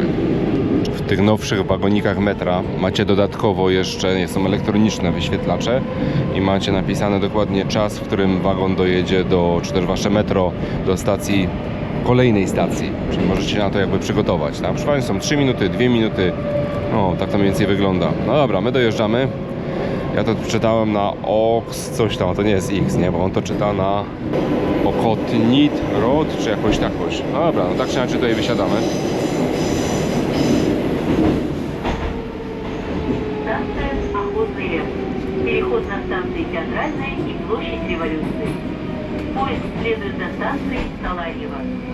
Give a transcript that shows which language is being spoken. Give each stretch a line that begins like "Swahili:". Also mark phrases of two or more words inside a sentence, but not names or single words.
Polish: W tych nowszych wagonikach metra macie dodatkowo jeszcze, są elektroniczne wyświetlacze i macie napisane dokładnie czas, w którym wagon dojedzie czy też wasze metro do stacji, kolejnej stacji, czyli możecie się na to jakby przygotować. Tam przypadkiem są 3 minuty, 2 minuty, no tak to mniej więcej wygląda. No dobra, my dojeżdżamy. Ja to czytałem na OX, coś tam, to nie jest X, nie, bo on to czyta na Okotnit Road, czy jakoś takoś. No dobra, no tak czy inaczej tutaj wysiadamy.
Russian: Переход на станции Театральная и площадь Революции. Поезд следует до станции Саларьево.